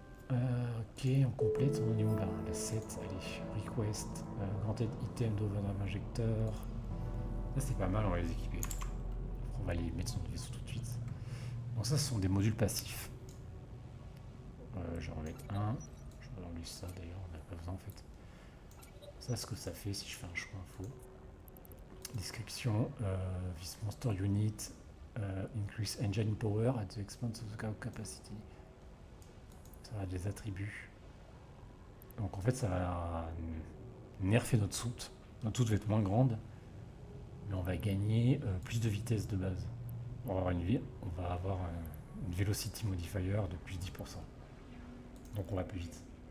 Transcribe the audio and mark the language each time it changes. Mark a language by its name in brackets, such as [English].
[French] Ok, on complète, on est où là? La 7, allez, request, granted item d'overdrive injecteur. Ça c'est pas mal, on va les équiper. On va les mettre sur notre vaisseau tout de suite. Donc ça ce sont des modules passifs. Je vais en mettre un. Je vais enlever ça d'ailleurs, on n'a pas besoin en fait. Ça ce que ça fait si je fais un choix info. [English] Description, this monster unit increase engine power at the expense of the capacity. [French] Ça a des attributs. Donc en fait ça va nerfer notre soute. Notre soute va être moins grande, mais on va gagner plus de vitesse de base. On va avoir une velocity modifier de plus 10%. Donc on va plus vite.